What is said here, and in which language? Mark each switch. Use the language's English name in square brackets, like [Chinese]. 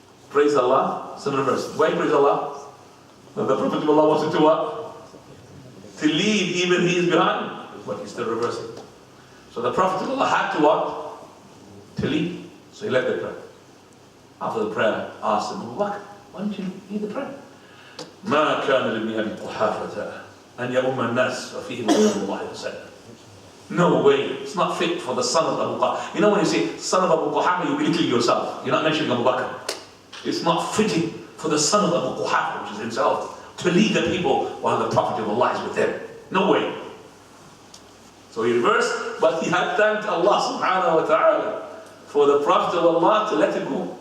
[English] Praise Allah, still reversing. Why praise Allah? But the Prophet of Allah wanted to what? To lead, even he is behind. But he's still reversing. So the Prophet of Allah had to what? To lead. So he led the prayer. After the prayer, asked him, why don't you lead the prayer? [Arabic] ما كان لابن أبي قحافة أن يؤم الناس وفيهم رسول الله وسلم. [English] No way, it's not fit for the son of Abu Quhafa. You know when you say son of Abu Quhafa, you belittling yourself. You're not mentioning Abu Bakr. It's not fitting for the son of Abu Quhafa, which is himself, to lead the people while the Prophet of Allah is with them. No way. So he reversed, but he had thanked Allah subhanahu wa ta'ala for the Prophet of Allah to let him go.